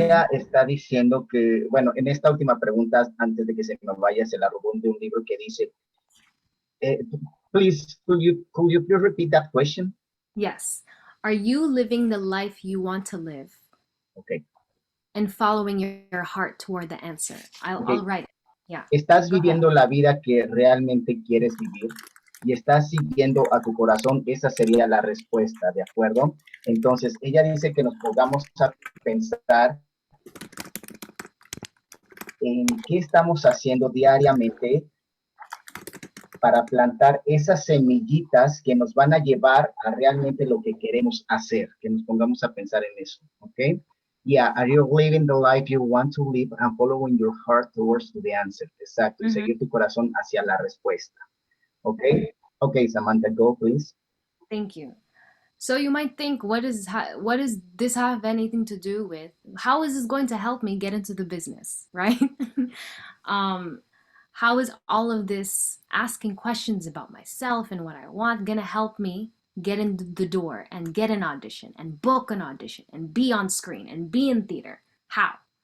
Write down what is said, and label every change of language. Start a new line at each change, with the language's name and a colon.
Spanish: Ella está diciendo que, bueno, en esta última pregunta, antes de que se me vaya, se la robó de un libro que dice, eh,
English: please, could you please repeat that question? Yes. Are you living the life you want to live Ok, and following your heart toward the answer? ok. I'll write it. Yeah.
Spanish: ¿Estás
English: Go ahead.
Spanish: viviendo la vida que realmente quieres vivir? Y estás siguiendo a tu corazón, esa sería la respuesta, ¿de acuerdo? Entonces, ella dice que nos pongamos a pensar en qué estamos haciendo diariamente para plantar esas semillitas que nos van a llevar a realmente lo que queremos hacer, que nos pongamos a pensar en eso, ¿ok?
English: Yeah, are you living the life you want to live and following your heart towards the answer?
Spanish: Exacto, y Mhm. seguir tu corazón hacia la respuesta, ¿ok?
English: Ok, Samantha, go, please. Thank you. So you might think, what does this have anything to do with? How is this going to help me get into the business, right? um, how is all of this asking questions about myself and what I want gonna help me get in the door and get an audition and book an audition and be on screen and be in theater? How?